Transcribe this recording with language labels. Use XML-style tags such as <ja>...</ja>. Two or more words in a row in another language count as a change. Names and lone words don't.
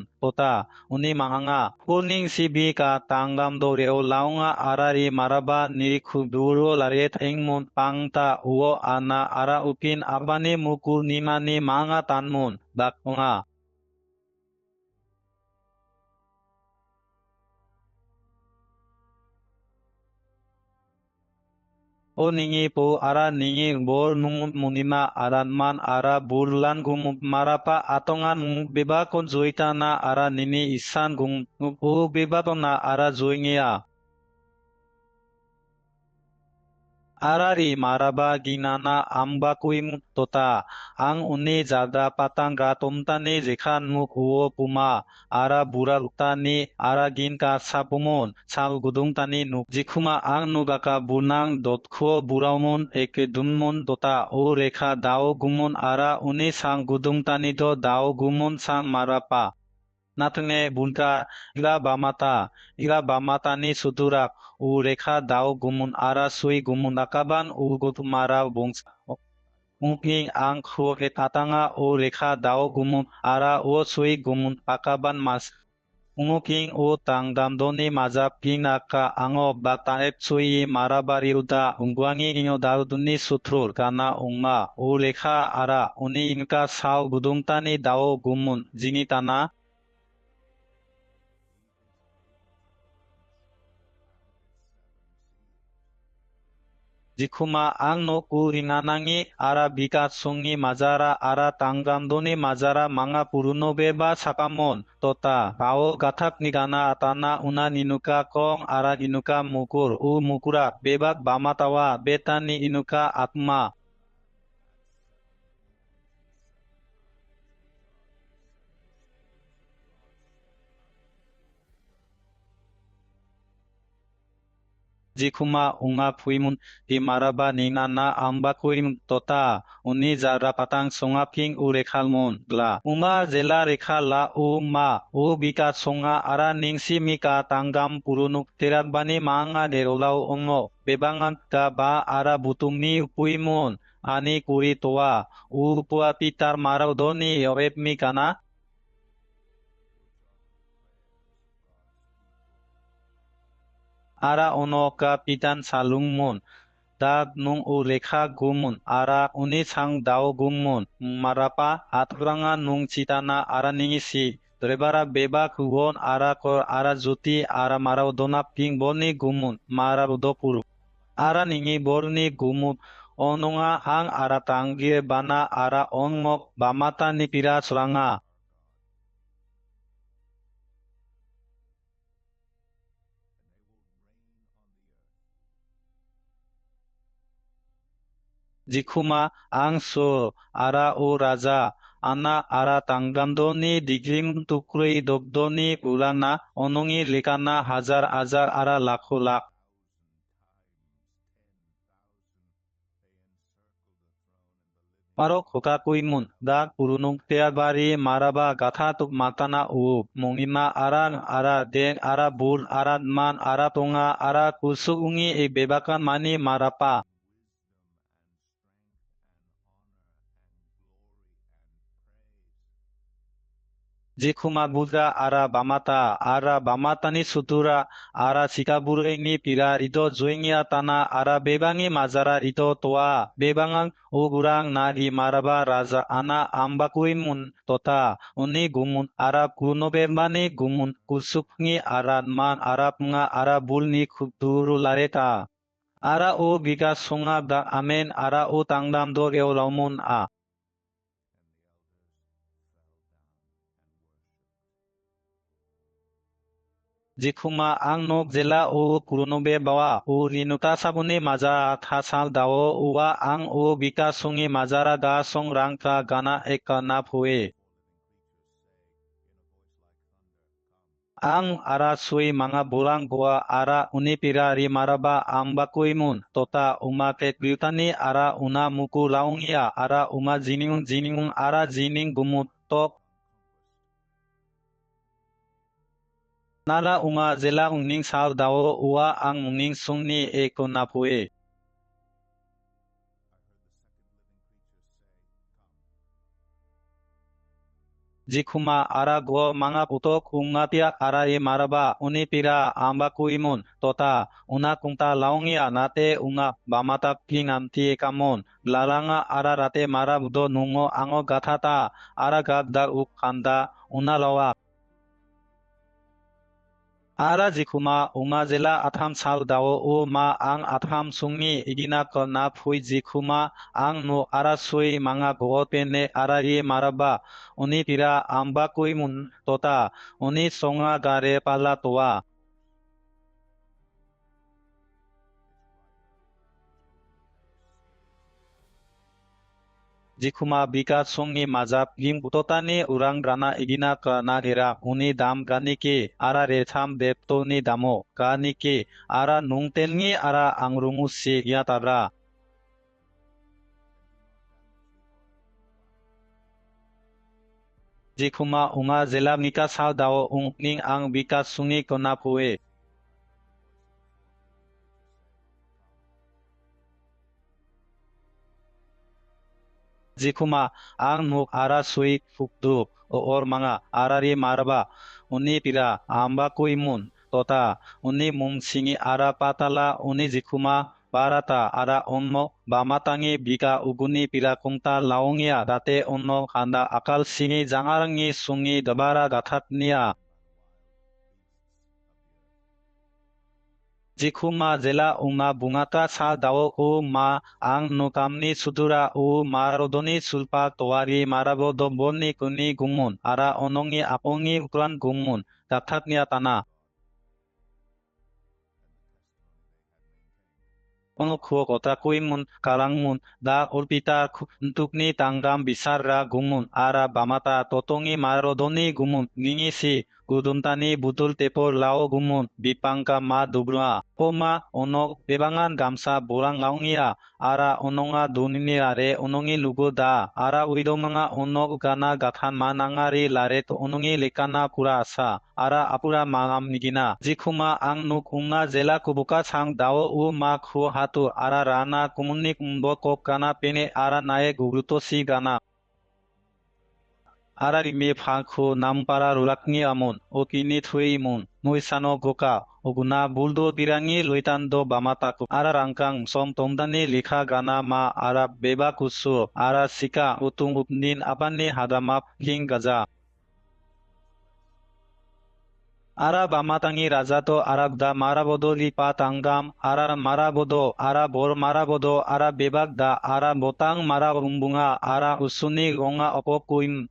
<rah>Tota uni mahanga. Kuning sibi ka tanggam do reo launga arari maraba ni kuburu laret engmun pangta uo ana ara upin abani mukur nimani manga tanmun. Bakunga. O ningi po ara ningi bor nung munima aran man ara burlan gum marapa atongan beba kon zoita na ara nini isan gum o beba to na ara zoingia. Arari maraba ginana ambakuim tota ang uni jaga patang gatomtani jekan muk uo puma ara bural utani ara gin ka sapumon sal gudung tani nuk jikuma ang nugaka bunang dotko buraumon eke dunmon tota o rekha dao gumon ara uni sang gudung tani do dao gumon sang marapa. Natunge bunta ila bamata ni suturak u rekha dao gumun ara sui gumun nakaban u gutumara bungs mungkin ang khuke tatanga o rekha dao gumun ara o sui gumun pakaban mas mungkin o tangdam doni mazap pinaka ango bataep sui marabari uda ungguangi inyo daruduni sutrul kana ungma o rekha ara uni inka sao gudungtani dao gumun jingitana. Jikuma ang no ku rinanangi ara bikat sungi mazara ara tanggandoni mazara manga puruno beba sakamon tota kao gathak nigana atana una ninuka kong ara inuka mukur u mukura bebak bamatawa betani inuka atma. Jikuma unga puimun di maraba nina na amba kuim tota uni jara patang songa ping u rekhalmon gla uma jela rekha la u ma u bika songa ara ningsi mika tanggam purunuk terakbani manga derolau ongo bebangan ka ba ara butumni puimon ani kuri toa u pua pitar marau doni yobeb mikana. Ara ono ka pitan salungmon dag nung u rekha gumun ara uni sang dao gumun marapa atgranga nung citana ara ningisi drebara beba kugon ara kor ara juti ara marau dona ping boni gumun mara udopuru ara ningi borni gumun onunga ang ara tanggir bana ara ongmok bamata ni pira suranga. Jikuma angso ara o raja ana ara tanggandoni digrim tukrui dobdoni purana onongi lekana hajar hajar ara lakho lak. Parok hoka kuimun dak purunung teabari maraba gatha tuk matana u mongima ara den ara bul ara man ara tonga ara kusuk ungi e bebakan mani marapa. Jikuma buddha ara bamatani sutura ara sikaburu ni pira ito joingia tana ara bebangi mazara ito toa bebangang ugurang nagi maraba raja ana ambakui mun tota uni gumun ara kuno bebani gumun kusukngi ara man ara punga ara bulni kuduru lareta. Ara o bika sunga da amen ara o tangdam do reo laumun a. Jikuma ang nok jela o kurunobe bawa o rinuta sabuni maja thasal dao uwa ang o bika sungi majara da song rangka gana ekana phue. Ang ara sui mga bulang goa ara unipira ri maraba ang bakuimun tota umaket gritani ara una muku laungia ara uma jining ara jining gumut tok nara unga jela ungning sal dao ua ang ungning sungni eko napue. Jikuma ara go mga putok ungapiak ara e maraba unipira ambakuimun tota una kungta laungia nate unga bamata pinamti kamon laranga ara rate marabudo nungo ango gathata ara gagdar uk kanda una lawa ara jikuma unga jela atham sal dao o ma ang atham sungni igina ko na phui jikuma ang no ara sui manga go pene ara e maraba uni pira amba kuimun tota uni songa gare pala toa jikuma bika sungi mazap gim utotani urang grana igina ka na hera uni dam gani ke ara retham depto ni damo gani ke ara nungtengi ara angrungu si ya tabra jikuma unga jela mika sao dao ungning ang bika sungi kona pue jikuma ang nuk ara sui fukdu o or manga arari maraba uni pira amba kuimun tota uni mung singi ara patala uni jikuma barata ara onno bamatangi bika uguni pira kungta laungia date onno kanda akal singi jangarangi sungi dabara gathatnia jikuma jela unga bungata sa dao o ma ang nukamni sudura o marodoni sulpa toari marabo do bonni kuni gumun ara onongi apongi ukuran gumun dathatnia tana ono khuo kota kuimun kalangmun da urpita ntukni tanggam bisarra gumun ara bamata totongi marodoni gumun ningisi gudumtani butul tepor lao gumun bipangka ma dubrua poma onok bebangan gamsa borang laungia ara ononga dunini are onongi lugu da ara uidomanga onok gana gathan manangari laret onongi lekana pura asa ara apura mangam nigina jikhuma ang nuk unga jela kubuka sang dao u ma khu hatu ara rana kumunni kumbo kop gana pene ara nae gugruto si gana ara rimi phankhu nampara rulakni amon o kini thui mun nuisano goka oguna buldo birangi loitando bamataku ara rangkang som tomdani likha gana ma ara beba kusu ara sika utung upnin apani hadamap king gaja ara bamatangi rajato arabda marabodo lipa tanggam ara marabodo ara bor marabodo ara bebak da ara botang mara rumbunga ara usuni gonga opokuin</rah>